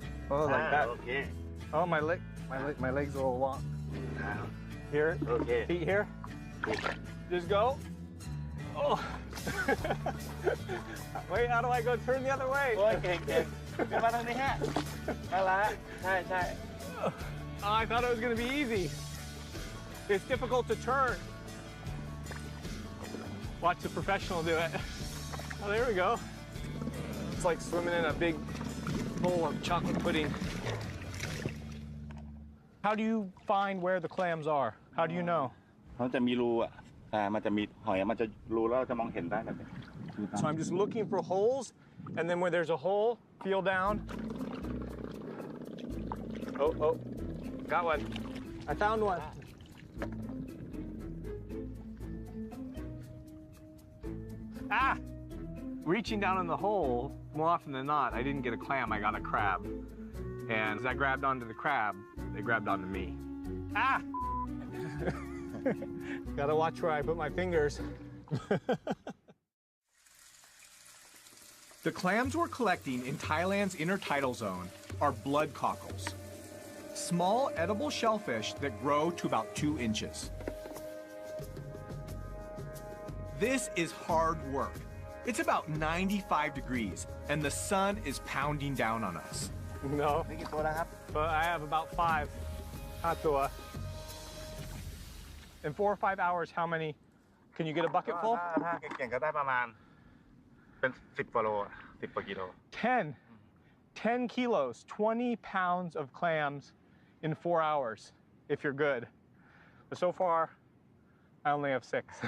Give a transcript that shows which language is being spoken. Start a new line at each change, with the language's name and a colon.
English: Oh, like that. Okay. Oh, my legs are a little long. Here, Okay. feet here. Just go. Oh. Wait, how do I go turn the other way?
Thai: โอ้ยเก่งเก่งขึ้นมาทางนี้ฮะนั่นละใช่ใช่
English: Oh, I thought it was going to be easy. It's difficult to turn. Watch the professional do it. Oh, there we go. It's like swimming in a big bowl of chocolate pudding. How do you find where the clams are? How do you know?
Thai: เขาจะมีรูอ่ะแต่มันจะมีหอยมันจะรูแล้วเราจะมองเห็นได้แบบนี้
English: So I'm just looking for holes, and then where there's a hole, feel down. Oh, got one. I found one. Ah! Reaching down in the hole, more often than not, I didn't get a clam, I got a crab. And as I grabbed onto the crab, they grabbed onto me. Ah! Gotta watch where I put my fingers. The clams we're collecting in Thailand's intertidal zone are blood cockles, small edible shellfish that grow to about 2 inches. This is hard work. It's about 95 degrees, and the sun is pounding down on us. No,
Thai: นี่กี่ตัวแล้วครับ
English: but I have about 5. Hatua. In 4 or 5 hours, how many? Can you get a bucket full?
Thai: ถ้าเก่งๆก็ได้ประมาณเป็น10 กว่าโล10 กว่ากิโล
English: 10 kilos, 20 pounds of clams in 4 hours, if you're good. But so far, I only have 6.